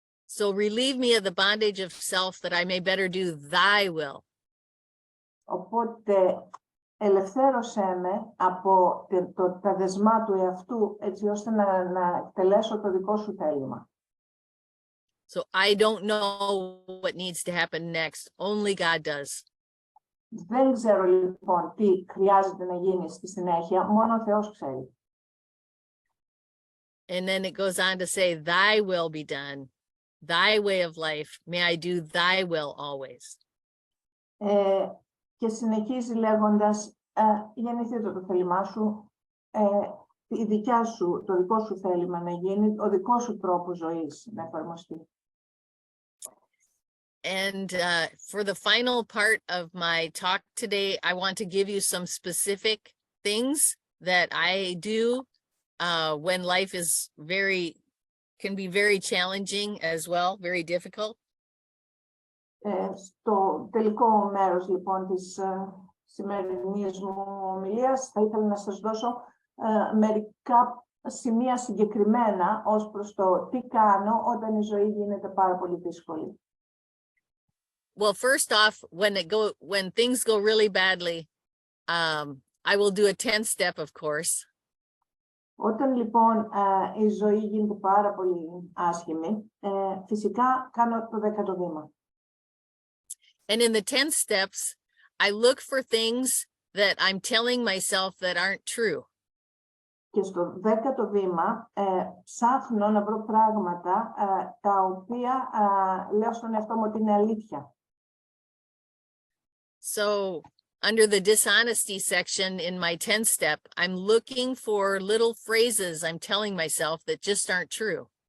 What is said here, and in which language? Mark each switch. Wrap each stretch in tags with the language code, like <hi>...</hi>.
<en>So relieve me of the bondage of self that I may better do thy will.</en> <el>Οπότε ελευθέρωσέ με από τα δεσμά του εαυτού έτσι ώστε να εκτελέσω το δικό σου θέλημα.</el> <en>So I don't know what needs to happen next. Only God does.</en> <el>Δεν ξέρω λοιπόν τι χρειάζεται να γίνει στη συνέχεια, μόνο ο Θεός ξέρει.</el> <en>And then it goes on to say, thy will be done, thy way of life. May I do thy will always.</en> <el>Και συνεχίζει λέγοντας, γεννηθείτε το θέλημά σου, η δικιά σου, το δικό σου θέλημα να γίνει, ο δικός σου τρόπος ζωής να εφαρμοστεί.</el> <en>And for the final part of my talk today, I want to give you some specific things that I do when life is very can be very challenging as well, very difficult.</en> <el>Στο τελικό μέρος λοιπόν της σημερινής μου ομιλίας θα ήθελα να σας δώσω μερικά σημεία συγκεκριμένα ως προς το τι κάνω όταν η ζωή γίνεται πάρα πολύ δύσκολη.</el> <en>Well, first off, when things go really badly, I will do a 10 step, of course.</en> <el>Όταν λοιπόν η ζωή γίνεται πάρα πολύ άσχημη, φυσικά κάνω το 10ο βήμα.</el> <en>And in the 10 steps, I look for things that I'm telling myself that aren't true.</en> <el>Και στο 10ο βήμα ψάχνω να βρω πράγματα τα οποία λέω στον εαυτό μου ότι είναι αλήθεια.</el> <en>So under the dishonesty section in my 10 step, I'm looking for little phrases I'm telling myself that just aren't true.</en>